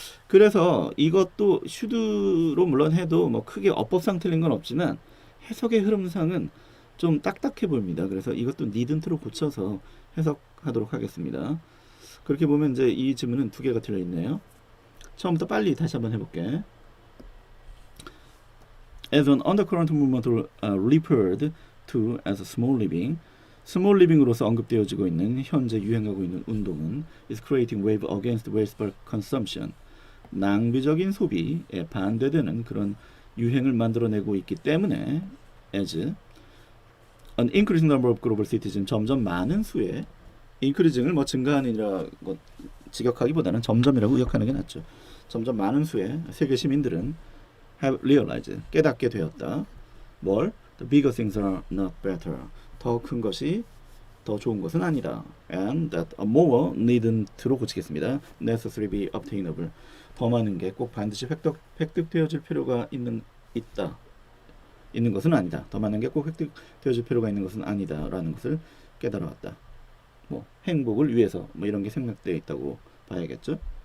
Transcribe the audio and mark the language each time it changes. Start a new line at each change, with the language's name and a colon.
Korean: 그래서 이것도 should로 물론 해도 뭐 크게 어법상 틀린 건 없지만 해석의 흐름상은 좀 딱딱해 보입니다. 그래서 이것도 needn't로 고쳐서 해석하도록 하겠습니다. 그렇게 보면 이제 이 지문은 두 개가 틀려 있네요. 처음부터 빨리 다시 한번 해볼게.
English: As an undercurrent movement referred to as small living,
Korean: 스몰 리빙으로서 언급되어지고 있는 현재 유행하고 있는 운동은
English: is creating wave against wasteful consumption.
Korean: 낭비적인 소비에 반대되는 그런 유행을 만들어내고 있기 때문에
English: as an increasing number of global citizens
Korean: 점점 많은 수의 increasing을 뭐 증가하는이라고 직역하기보다는 점점이라고 의역하는 게 낫죠. 점점 많은 수의 세계 시민들은
English: have realized
Korean: 깨닫게 되었다. 뭘?
English: The bigger things are not better.
Korean: 더 큰 것이 더 좋은 것은 아니다.
English: And that a more needn't로
Korean: 고치겠습니다.
English: necessary be obtainable.
Korean: 더 많은 게 꼭 반드시 획득되어질 필요가 있는 것은 아니다. 더 많은 게 꼭 획득되어질 필요가 있는 것은 아니다라는 것을 깨달아왔다. 뭐 행복을 위해서 뭐 이런 게 생략되어 있다고 봐야겠죠.